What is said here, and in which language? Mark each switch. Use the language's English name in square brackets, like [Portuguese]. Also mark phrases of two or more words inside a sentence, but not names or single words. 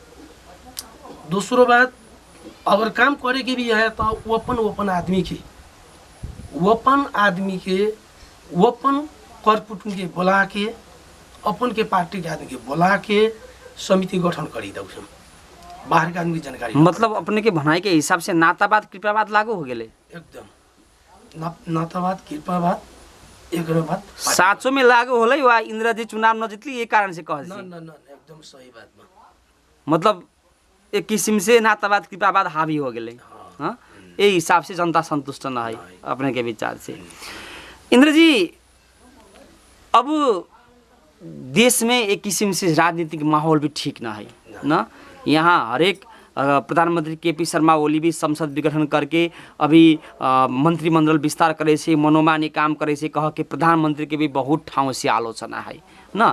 [Kanauji] दूसरो बात अगर काम करे के भी है तो वपन आदमी के वपन कर कुटुम के बोला के अपन के पार्टी के आदमी के बोला के समिति गठन करी दा, बाहर के आदमी की जानकारी। मतलब अपने के भनाई के हिसाब से नातावाद कृपावाद लागू हो गए एकदम नातावाद कृपावाद एक बात साँचो में लागू होलै वा इंदिरा जी चुनाव न जीतली ये कारण से कह न एकदम सही बात बा। मतलब एक किस्म से नातावाद कृपावाद हावी हो गए। हाँ ये हिसाब से जनता संतुष्ट न है अपने के विचार से। इंद्र जी अब देश में एक किस्म से राजनीतिक माहौल भी ठीक ना है ना। यहाँ हरेक प्रधानमंत्री केपी शर्मा ओली भी संसद विघटन करके अभी मंत्रिमंडल विस्तार करे से मनोमानी काम करे से कह के प्रधानमंत्री के भी बहुत ठाव से आलोचना है ना।